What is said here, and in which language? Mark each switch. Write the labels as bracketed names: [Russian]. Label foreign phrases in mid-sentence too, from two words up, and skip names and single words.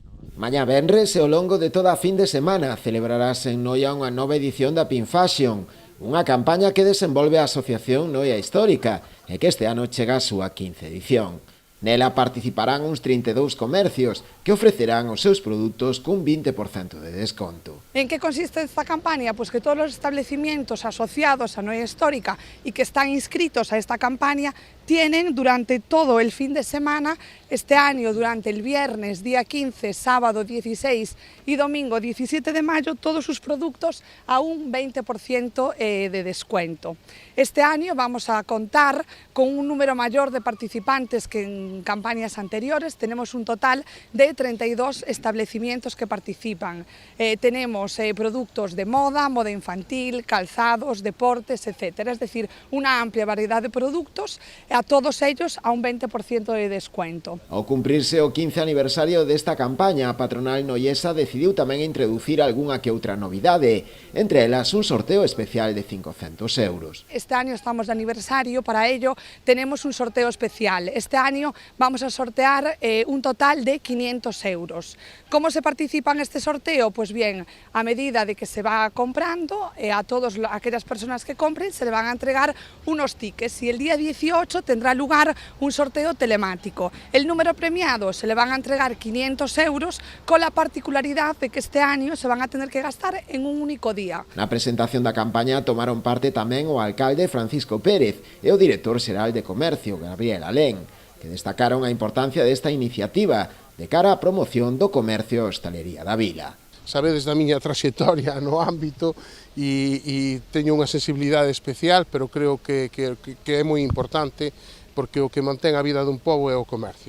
[Galician] Mañá venres e ao longo de toda a fin de semana celebrarase en Noia unha nova edición da Pin Fashion, unha campaña que desenvolve a Asociación Noia Histórica e que este ano chega a súa 15ª edición. Nela participarán uns 32 comercios que ofrecerán os seus produtos cun 20% de desconto. En que consiste esta campaña? [Spanish] Pues que todos os establecimientos asociados a Noia Histórica y que están inscritos a esta campaña tienen durante todo el fin de semana, este año durante el viernes día 15, sábado 16 y domingo 17 de mayo, todos sus productos a un 20% de descuento. Este año vamos a contar con un número mayor de participantes que en campañas anteriores. Tenemos un total de 32 establecimientos que participan. Tenemos productos de moda, moda infantil, calzados, deportes, etcétera. Es decir, una amplia variedad de productos, a todos ellos a un 20% de descuento. [Galician] Ao cumprirse o 15 aniversario desta campaña, a patronal noiesa decidiu tamén introducir algunha que outra novidade, entre elas un sorteo especial de 500 euros. [Spanish] Este año estamos de aniversario, para ello tenemos un sorteo especial. Este año vamos a sortear un total de 500 euros. ¿Cómo se participa en este sorteo? Pues bien, a medida de que se va comprando, a todas aquellas personas que compren se le van a entregar unos tickets y el día 18 tendrá lugar un sorteo telemático. El número premiado se le van a entregar 500 euros con la particularidad de que este año se van a tener que gastar en un único día. [Galician] Na presentación da campaña tomaron parte tamén o alcalde Francisco Pérez e o director xeral de Comercio, Gabriel Alén, que destacaron a importancia desta iniciativa de cara á promoción do comercio e hostalería da vila. Sabedes da miña traxectoria no ámbito e teño unha sensibilidade especial, pero creo que é moi importante porque o que mantén a vida dun pobo é o comercio.